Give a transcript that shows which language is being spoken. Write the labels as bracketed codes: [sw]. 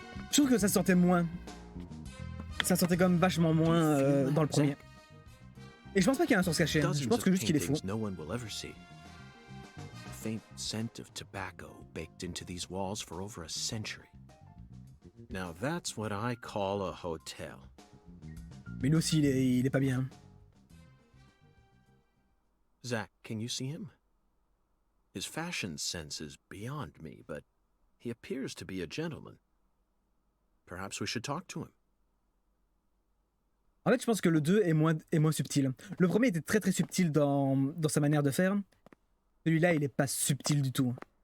[fr] Je trouve que ça sortait moins. Ça sortait quand même vachement moins dans le premier. Et je pense pas qu'il y a un source caché. Je pense que juste qu'il est fou. [en] No one will ever see. Faint scent of tobacco baked into these walls for over a century. Now that's what I call a hotel. [fr] Mais lui aussi, il est pas bien. [en] Zach, can you see him? His fashion sense is beyond me, but he appears to be a gentleman. Perhaps we should talk to him. [fr] En fait, je pense que le 2 est moins subtil. Le premier était très très subtil dans sa manière de faire. Celui-là, il est pas subtil du tout.